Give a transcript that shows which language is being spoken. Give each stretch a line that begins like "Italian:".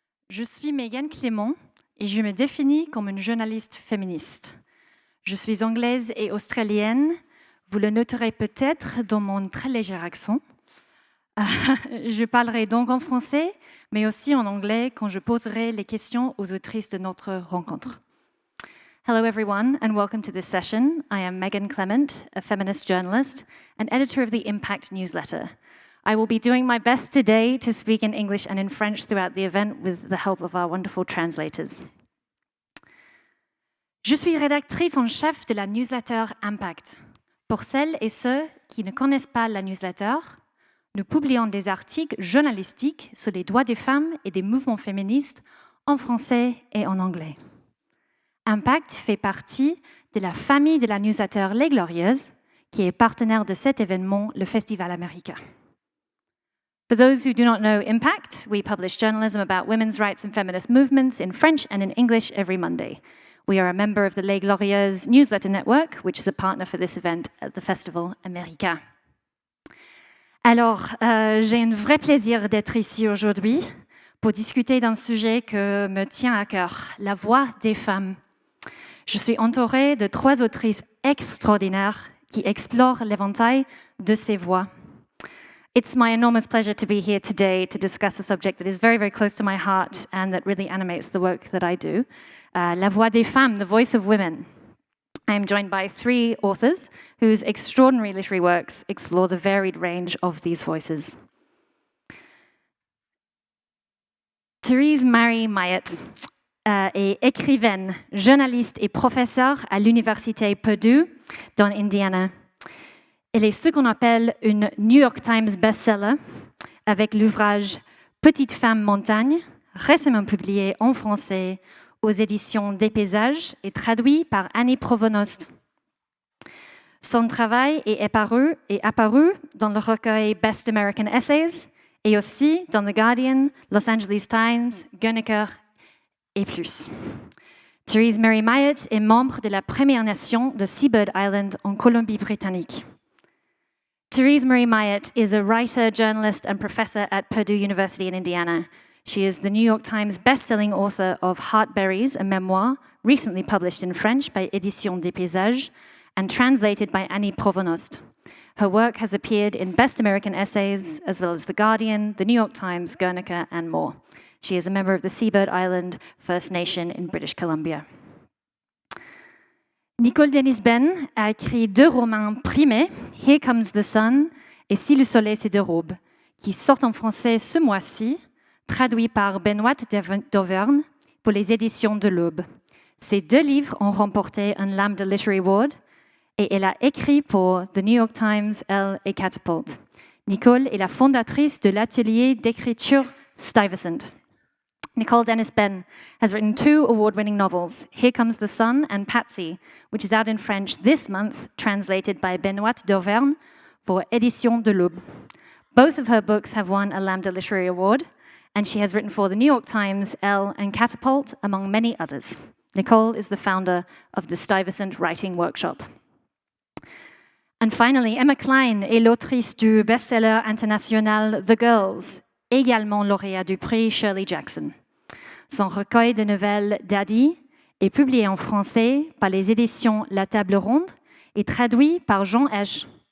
French: Je suis Megan Clément et je me définis comme une journaliste féministe. Je suis anglaise et australienne. Vous le noterez peut-être dans mon très léger accent. Je parlerai donc en français, mais aussi en anglais quand je poserai les questions aux autrices de notre rencontre.
English: Hello everyone and welcome to this session. I am Megan Clement, a feminist journalist and editor of the Impact newsletter. I will be doing my best today to speak in English and in French throughout the event with the help of our wonderful translators.
French: Je suis rédactrice en chef de la newsletter Impact. Pour celles et ceux qui ne connaissent pas la newsletter, nous publions des articles journalistiques sur les droits des femmes et des mouvements féministes en français et en anglais. Impact fait partie de la famille de la newsletter Les Glorieuses, qui est partenaire de cet événement, le Festival America.
English: For those who do not know Impact, we publish journalism about women's rights and feminist movements in French and in English every Monday. We are a member of the Les Glorieuses newsletter network, which is a partner for this event at the Festival America.
French: Alors, j'ai un vrai plaisir d'être ici aujourd'hui pour discuter d'un sujet que me tient à cœur, la voix des femmes. Je suis entourée de 3 autrices extraordinaires qui explorent l'éventail de ces voix.
English: It's my enormous pleasure to be here today to discuss a subject that is very, very close to my heart and that really animates the work that I do.
French: La voix des femmes,
English: the voice of women. I am joined by 3 authors whose extraordinary literary works explore the varied range of these voices.
French: Terese Mailhot est écrivaine, journaliste et professeure à l'université Purdue dans Indiana. Elle est ce qu'on appelle une New York Times bestseller avec l'ouvrage Petite femme montagne, récemment publié en français aux éditions des Paysages et traduit par Annie Provost. Son travail est apparu dans le recueil Best American Essays et aussi dans The Guardian, Los Angeles Times, Guernica et plus. Terese Mailhot est membre de la Première Nation de Seabird Island en Colombie-Britannique.
English: Terese Mailhot is a writer, journalist, and professor at Purdue University in Indiana. She is the New York Times best-selling author of Heartberries, a memoir recently published in French by Éditions des Paysages and translated by Annie Provost. Her work has appeared in Best American Essays, as well as The Guardian, The New York Times, Guernica, and more. She is a member of the Seabird Island First Nation in British Columbia.
French: Nicole Dennis-Benn a écrit 2 romans primés, Here Comes the Sun et Si le soleil se dérobe, qui sortent en français ce mois-ci, traduits par Benoît d'Auvergne pour les éditions de l'Aube. Ces 2 livres ont remporté un Lambda Literary Award et elle a écrit pour The New York Times, Elle et Catapult. Nicole est la fondatrice de l'atelier d'écriture Stuyvesant.
English: Nicole Dennis-Benn has written 2 award-winning novels, Here Comes the Sun and Patsy, which is out in French this month, translated by Benoît d'Auvergne for Éditions de l'Aube. Both of her books have won a Lambda Literary Award, and she has written for The New York Times, Elle, and Catapult, among many others. Nicole is the founder of the Stuyvesant Writing Workshop. And finally,
French: Emma Cline est l'autrice du best-seller international The Girls, également lauréat du prix Shirley Jackson. Son recueil de nouvelles Daddy est publié en français par les éditions La Table Ronde et traduit par Jean Esch.